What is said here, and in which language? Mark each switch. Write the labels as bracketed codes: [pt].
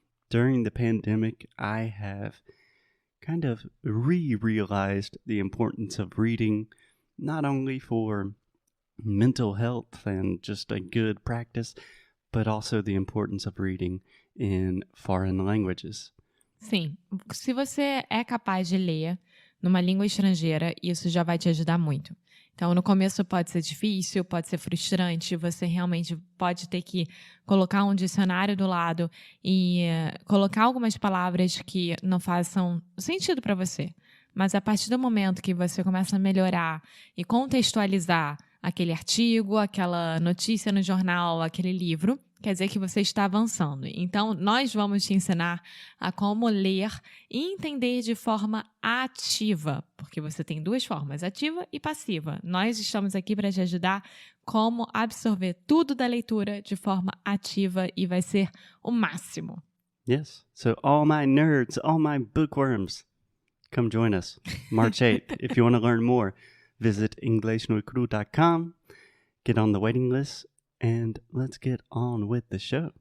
[en] During the pandemic, I have kind of realized the importance of reading, not only for mental health and just a good practice, but also the importance of reading in foreign languages. [pt] Sim, se você é capaz de ler numa língua estrangeira, isso já vai te ajudar muito. Então, no começo pode ser difícil, pode ser frustrante, você realmente pode ter que colocar um dicionário do lado e colocar algumas palavras que não façam sentido para você. Mas a partir do momento que você começa a melhorar e contextualizar aquele artigo, aquela notícia no jornal, aquele livro, quer dizer que você está avançando. Então, nós vamos te ensinar a como ler e entender de forma ativa, porque você tem duas formas, ativa e passiva. Nós estamos aqui para te ajudar como absorver tudo da leitura de forma ativa e vai ser o máximo. [en] Yes, so all my nerds, all my bookworms, come join us March 8th. If you want to learn more, visit inglesnoicru.com, get on the waiting list, and let's get on with the show.